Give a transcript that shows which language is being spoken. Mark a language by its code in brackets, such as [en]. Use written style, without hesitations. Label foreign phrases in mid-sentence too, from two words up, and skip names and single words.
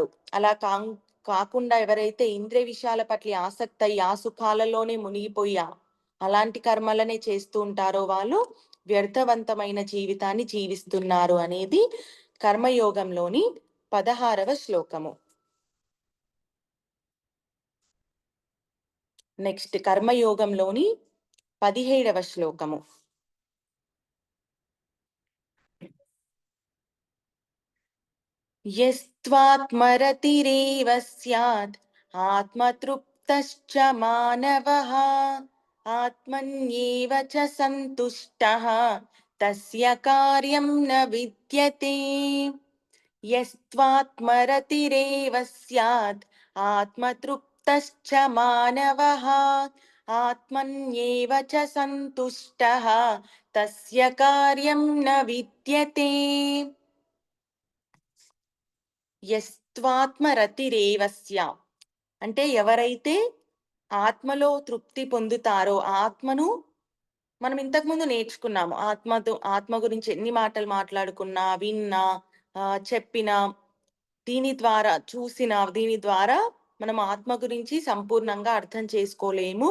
[te] అలా కాకుండా ఎవరైతే ఇంద్రియ విషయాల పట్ల ఆసక్తయి ఆ సుఖాలలోనే మునిగిపోయి అలాంటి కర్మలనే చేస్తూ ఉంటారో వాళ్ళు వ్యర్థవంతమైన జీవితాన్ని జీవిస్తున్నారు అనేది కర్మయోగంలోని 16వ శ్లోకము. నెక్స్ట్ కర్మయోగంలోని 17వ శ్లోకము. [sa] यस्त्वात्मरतिरेव स्यात् आत्मतृप्तश्च मानवः आत्मन्येव च सन्तुष्टः तस्य कार्यं न विद्यते यस्त्वात्मरतिरेव स्यात् आत्मतृप्तश्च मानवः आत्मन्येव च सन्तुष्टः तस्य कार्यं न विद्यते [te] యస్త్వాత్మరతిరేవస్య అంటే ఎవరైతే ఆత్మలో తృప్తి పొందుతారో ఆత్మను మనం ఇంతకుముందు నేర్చుకున్నాము. ఆత్మ గురించి ఎన్ని మాటలు మాట్లాడుకున్నా, విన్నా, చెప్పినా, దీని ద్వారా మనం ఆత్మ గురించి సంపూర్ణంగా అర్థం చేసుకోలేము.